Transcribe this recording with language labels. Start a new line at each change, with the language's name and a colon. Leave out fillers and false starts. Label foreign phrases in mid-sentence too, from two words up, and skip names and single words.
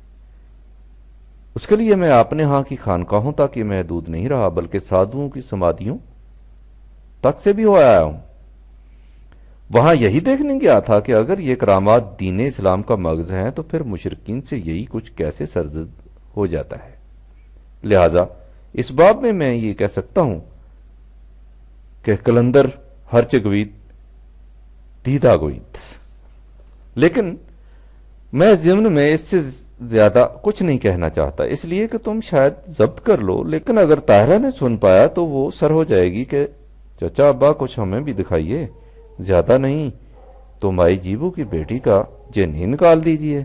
Urdu: اس کے لیے میں اپنے ہاں کی خانقاہوں تک یہ محدود نہیں رہا بلکہ سادھوؤں کی سمادھیوں تک سے بھی ہو آیا ہوں۔ وہاں یہی دیکھنے گیا تھا کہ اگر یہ کرامات دین اسلام کا مغز ہیں تو پھر مشرکین سے یہی کچھ کیسے سرزد ہو جاتا ہے۔ لہذا اس باب میں میں یہ کہہ سکتا ہوں کہ
Persian: کلندر ہرچ گوید دیدہ گوید،
Urdu: لیکن میں ضمن میں اس سے زیادہ کچھ نہیں کہنا چاہتا، اس لیے کہ تم شاید ضبط کر لو، لیکن اگر طاہرہ نے سن پایا تو وہ سر ہو جائے گی کہ چچا ابا کچھ ہمیں بھی دکھائیے، زیادہ نہیں تو مائی جیبو کی بیٹی کا جن ہی نکال دیجئے۔